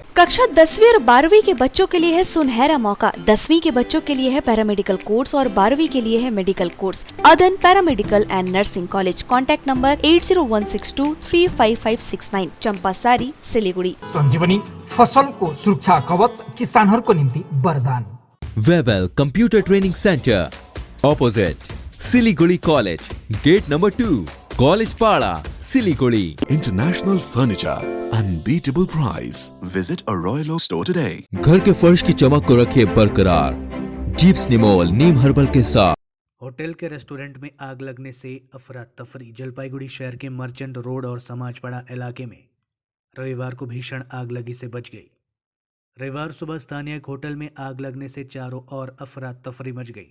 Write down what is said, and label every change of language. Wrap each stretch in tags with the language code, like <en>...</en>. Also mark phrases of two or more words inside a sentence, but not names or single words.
<hi>कक्षा 10वीं और 12वीं के बच्चों के लिए है सुनहरा मौका। 10वीं के बच्चों के लिए है</hi> <en>paramedical course</en> <hi>और 12वीं के लिए है</hi> <en>medical course.</en> <hi>अदन पैरामेडिकल एंड नर्सिंग कॉलेज।</hi> <en>contact number</en> <hi>8016235569, चंपासारी, सिलीगुड़ी।</hi> <ne>संजीवनी फसल को सुरक्षा कवच किसानहरूको निम्ति वरदान।</ne> <hi>वेबल कंप्यूटर ट्रेनिंग सेंटर ऑपोजिट सिलीगुड़ी कॉलेज, गेट नंबर 2, कॉलेज पाड़ा, सिलीगुड़ी।</hi> <en>International Furniture, unbeatable price. Visit a Royal Oak store today.</en> <hi>घर के फर्श की चमक को रखिए बरकरार जीप्स निमोल नीम हर्बल के साथ। होटल के रेस्टोरेंट में आग लगने से अफरा तफरी। जलपाईगुड़ी शहर के मर्चेंट रोड और समाजपाड़ा इलाके में रविवार को भीषण आग लगी से बच गई। रविवार सुबह स्थानीय एक होटल में आग लगने से चारों ओर अफरा तफरी मच गई।</hi>